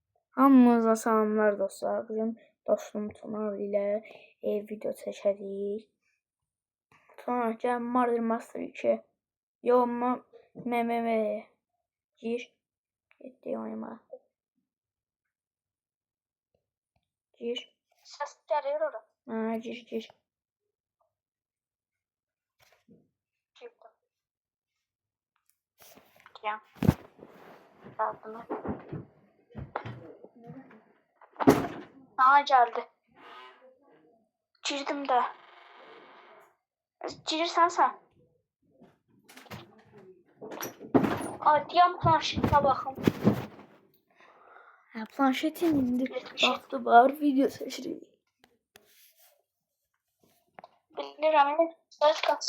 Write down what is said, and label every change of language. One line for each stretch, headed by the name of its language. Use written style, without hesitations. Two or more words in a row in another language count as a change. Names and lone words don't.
Azerbaijani: Hamınıza salamlar dostlar. Bugün dostum Tunar ile video çəkəcəyik. Tunar gəl Murder Master 2. Yoxma MMM gir. Getdi oyuna. Gir. Səs gəlir ora. Ha, gir.
Turkish: Girdim. Gel. Aldım. Aa geldi.
Azerbaijani: Girdim de. Girirsən sən. Adiyam planşetine baxım. Ha, planşetin indi vaxtı var, video çəkirik. Bilirəm, səs qatsın.